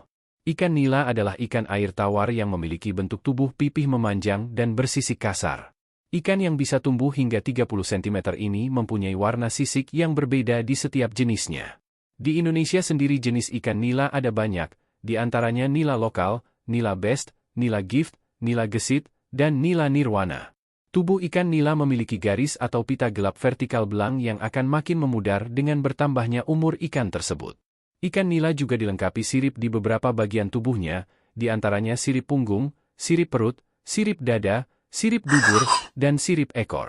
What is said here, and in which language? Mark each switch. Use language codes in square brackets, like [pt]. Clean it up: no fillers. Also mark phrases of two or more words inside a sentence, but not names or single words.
[id] Ikan nila adalah ikan air tawar yang memiliki bentuk tubuh pipih memanjang dan bersisik kasar. Ikan yang bisa tumbuh hingga 30 cm ini mempunyai warna sisik yang berbeda di setiap jenisnya. Di Indonesia sendiri jenis ikan nila ada banyak, di antaranya nila lokal, nila best, nila gift, nila gesit, dan nila nirwana. Tubuh ikan nila memiliki garis atau pita gelap vertikal belang yang akan makin memudar dengan bertambahnya umur ikan tersebut. Ikan nila juga dilengkapi sirip di beberapa bagian tubuhnya, di antaranya sirip punggung, sirip perut, sirip dada, sirip dubur, dan sirip ekor.